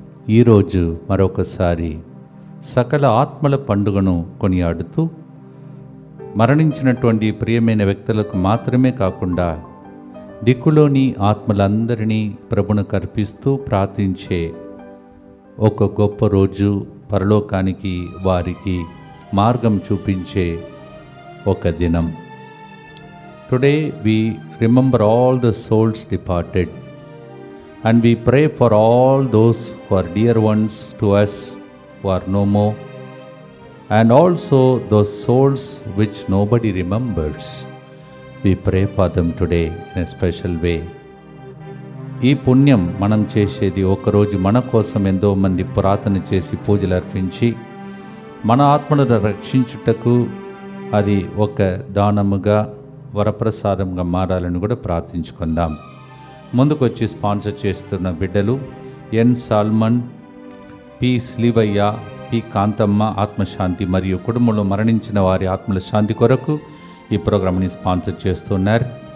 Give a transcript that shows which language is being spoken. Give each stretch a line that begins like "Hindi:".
Telugu: ఈరోజు మరొకసారి సకల ఆత్మల పండుగను కొనియాడుతూ మరణించినటువంటి ప్రియమైన వ్యక్తులకు మాత్రమే కాకుండా దిక్కులోని ఆత్మలందరినీ ప్రభువుకు అర్పిస్తూ ప్రార్థించే ఒక గొప్ప రోజు, పరలోకానికి వారికి మార్గం చూపించే ఒక దినం.
English: Today we remember all the souls departed and we pray for all those who are dear ones to us who are no more, and also those souls which nobody remembers. We pray for them today in a special way.
Telugu: ఈ పుణ్యం మనం చేసేది ఒకరోజు మన కోసం ఎంతో మంది ప్రార్థన చేసి పూజలు అర్పించి మన ఆత్మలను రక్షించుటకు అది ఒక దానముగా వరప్రసాదంగా మారాలని కూడా ప్రార్థించుకుందాం. ముందుకొచ్చి స్పాన్సర్ చేస్తున్న బిడ్డలు ఎన్ సాల్మన్, పి స్లీవయ్య, పి కాంతమ్మ ఆత్మశాంతి మరియు కుటుంబంలో మరణించిన వారి ఆత్మల శాంతి కొరకు ఈ ప్రోగ్రామ్ని స్పాన్సర్ చేస్తున్నారు.